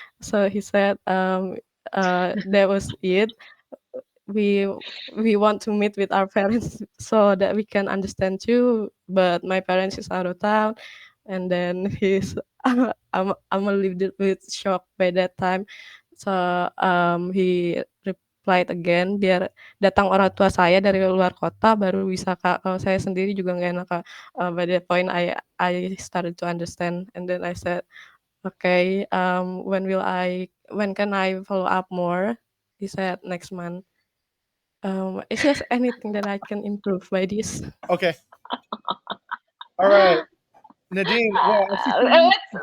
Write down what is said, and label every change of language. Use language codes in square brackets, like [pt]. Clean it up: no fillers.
[en] So he said, that was it. We we want to meet with our parents so that we can understand too. But my parents is out of town, and then he's I'm a little bit shocked by that time. So he replied again, [id] biar datang orang tua saya dari luar kota baru bisa Kak. Kalau saya sendiri juga nggak enak Kak. [en] By that point I started to understand, and then I said, okay, when can I follow up more? He said next month. Is there anything that I can improve by this? Okay. All right. Nadine, well, I see